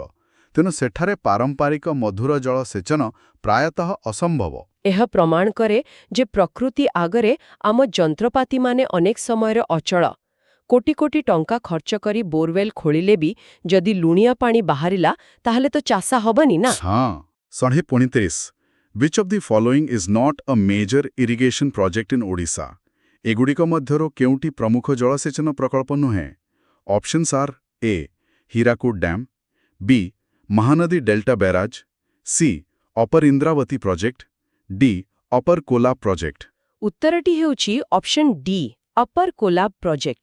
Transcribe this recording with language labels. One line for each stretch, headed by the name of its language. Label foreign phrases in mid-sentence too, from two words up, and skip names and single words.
Odia: ତେଣୁ ସେଠାରେ ପାରମ୍ପରିକ ମଧୁର ଜଳ ସେଚନ ପ୍ରାୟତଃ ଅସମ୍ଭବ। ଏହା ପ୍ରମାଣ କରେ ଯେ ପ୍ରକୃତି ଆଗରେ ଆମ ଯନ୍ତ୍ରପାତିମାନେ ଅନେକ ସମୟରେ ଅଚଳ। କୋଟି କୋଟି ଟଙ୍କା ଖର୍ଚ୍ଚ କରି ବୋରୱେଲ୍ ଖୋଳିଲେ ବି ଯଦି ଲୁଣିଆ ପାଣି ବାହାରିଲା, ତାହେଲେ ତ ଚାଷ ହବନି ନା।
English: ହଁ, 129 Which of the following is not a major irrigation project in Odisha?
Odia: ଏଗୁଡ଼ିକ ମଧ୍ୟରୁ କେଉଁଟି ପ୍ରମୁଖ ଜଳସେଚନ ପ୍ରକଳ୍ପ ନୁହେଁ?
English: options are A Hirakud Dam, B Mahanadi Delta Barrage, C Upper Indravati Project, D Upper Kolab Project.
Odia: ଉତ୍ତରଟି ହେଉଛି
English: option D Upper Kolab Project.